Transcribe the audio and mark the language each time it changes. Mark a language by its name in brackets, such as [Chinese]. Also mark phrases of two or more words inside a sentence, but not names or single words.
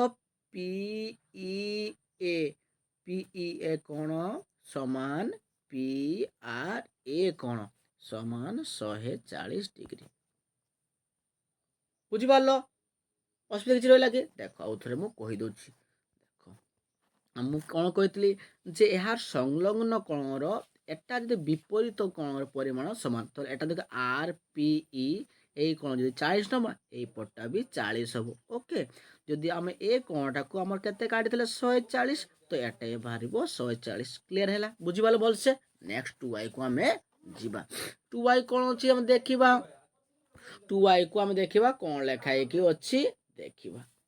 [Odia] PEA କ'ଣ ସମାନ PRA କ'ଣ ସମାନ 140 ଡିଗ୍ରୀ ବୁଝିପାରିଲ ଅସୁବିଧା କିଛି ରହିଲା କି ଦେଖ ଆଉ ଥରେ ମୁଁ କହିଦେଉଛି ଦେଖ ମୁଁ କ'ଣ କହିଥିଲି ଯେ ଏହାର ସଂଲଗ୍ନ କୋଣର ଏଟା ଯଦି ବିପରୀତ କୋଣର ପରିମାଣ ସମାନ ତ ଏଟା ଦେଖ RPE ଏଇ କୋଣ ଯଦି 40 ନେବା ଏଇପଟଟା ବି 40 ହେବ। ଓକେ, ଯଦି ଆମେ ଏ କୋଣଟାକୁ ଆମର କେତେ କାଟିଥିଲେ 140, ତ ଏଟା ବାହାରିବ 140। କ୍ଲିୟର ହେଲା, ବୁଝିପାରିଲ ଭଲସେ। ନେକ୍ସଟ 2y କୁ ଆମେ ଯିବା। 2y କ'ଣ ଅଛି ଆମେ ଦେଖିବା। 2y କୁ ଆମେ ଦେଖିବା କ'ଣ ଲେଖା ହେଇକି ଅଛି ଦେଖିବା।